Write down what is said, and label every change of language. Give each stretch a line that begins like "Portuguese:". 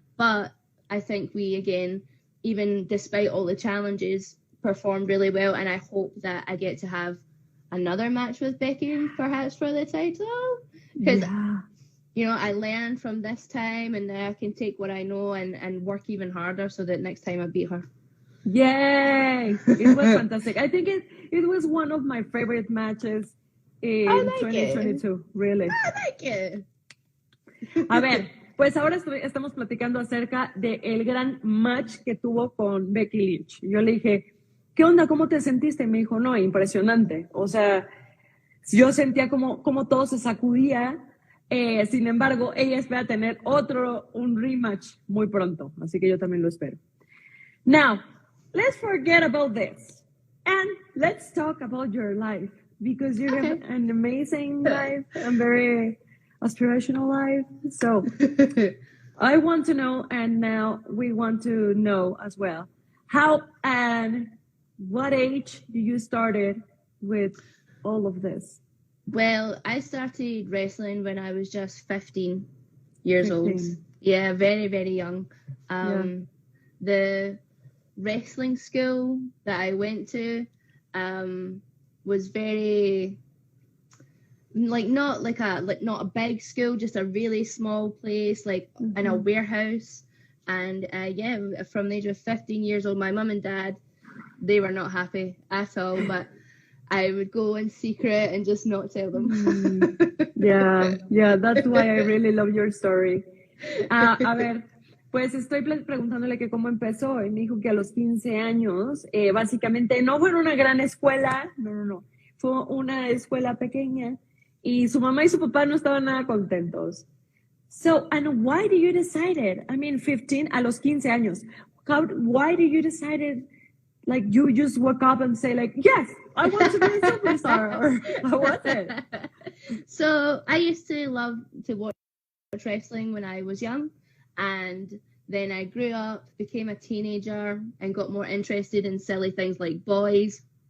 English: But I think we, again, even despite all the challenges, performed really well, and I hope that I get to have another match with Becky, perhaps for the title, because you know, I learned from this time, and now I can take what I know and work even harder so that next time I beat her. Yay! It was fantastic. I think it was one of my favorite matches in 2022. Really. I like it.
Spanish: A ver, pues ahora estamos platicando acerca del gran match que tuvo con Becky Lynch. Yo le dije, ¿qué onda? ¿Cómo te sentiste? Y me dijo, no, impresionante. O sea, yo sentía como todo se sacudía. Sin embargo, ella espera tener un rematch muy pronto. Así que yo también lo espero.
English: Now, let's forget about this and let's talk about your life, because you have an amazing life and very aspirational life. So I want to know, and now we want to know as well, how and what age you started with all of this? Well, I started wrestling when I was just 15 years old. Yeah, very, very young. The wrestling school that I went to was very not a big school, just a really small place, like in a warehouse. And from the age of 15 years old, my mum and dad, they were not happy at all, but I would go in secret and just not tell them. Yeah, that's why I really love your story.
Spanish: A ver, Pues estoy preguntándole que cómo empezó y me dijo que a los 15 años, básicamente no fue en una gran escuela, no, fue una escuela pequeña y su mamá y su papá no estaban nada contentos.
English: So, and why did you decided, I mean, 15,
Spanish: a los 15 años,
English: why did you decided, like, you just woke up and say, like, yes, I want to be a superstar, or how was it? So, I used to love to watch wrestling when I was young, and then I grew up, became a teenager, and got more interested in silly things like boys.